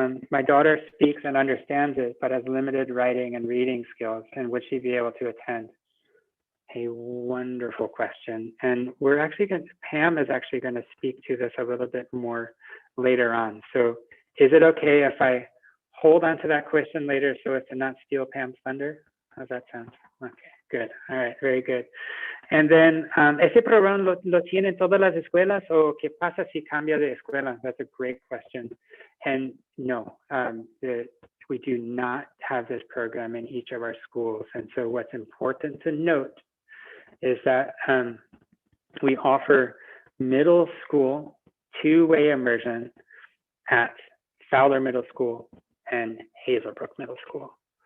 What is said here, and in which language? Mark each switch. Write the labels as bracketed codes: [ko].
[en] My daughter speaks and understands it, but has limited writing and reading skills, and would she be able to attend? A wonderful question. And we're actually Pam is actually going to speak to this a little bit more later on. So is it okay if I hold on to that question later so as to not steal Pam's thunder? How's that sound? Okay, good. All right, very good. And then, [es] ¿ese programa lo tienen todas las escuelas o qué pasa si cambia de escuela? [en] That's a great question. And no, we do not have this program in each of our schools. And so what's important to note is that we offer middle school two-way immersion at Fowler Middle School and Hazelbrook Middle School.